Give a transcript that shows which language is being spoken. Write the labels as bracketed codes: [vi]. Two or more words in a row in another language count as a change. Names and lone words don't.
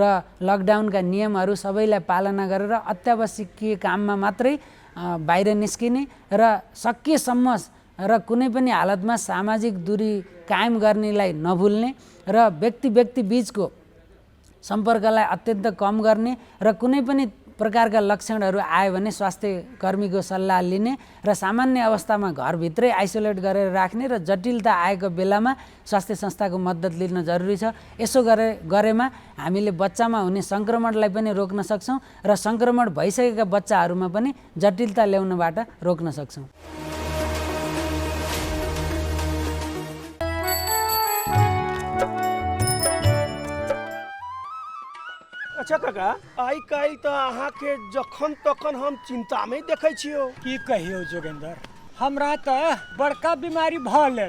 [ne] लकडाउनका नियमहरू सबैलाई पालना गरेर अत्यावश्यकीय काममा मात्रै बाहिर निस्किने र सकिएसम्म र कुनै पनि हालतमा सामाजिक दूरी कायम गर्नेलाई नभुल्ने र व्यक्ति बीचको सम्पर्कलाई अत्यन्त कम गर्ने र कुनै पनि प्रकारका लक्षणहरू आयो भने स्वास्थ्य कर्मीको सल्लाह लिने र सामान्य अवस्थामा घरभित्रै आइसोलेट गरेर राख्ने र जटिलता आएको बेलामा स्वास्थ्य संस्थाको मद्दत लिन जरुरी छ। यसो गरेमा हामीले बच्चामा हुने सङ्क्रमणलाई पनि रोक्न सक्छौँ र सङ्क्रमण भइसकेका बच्चाहरूमा पनि जटिलता ल्याउनबाट रोक्न सक्छौँ। [mai] अच्छा काका, आइ काल्हि तऽ अहाँके जखन तखन हम चिंता में देखै छियो। की कहियो जोगेंद्र, हमरा तऽ बड़का बीमारी भऽ गेल।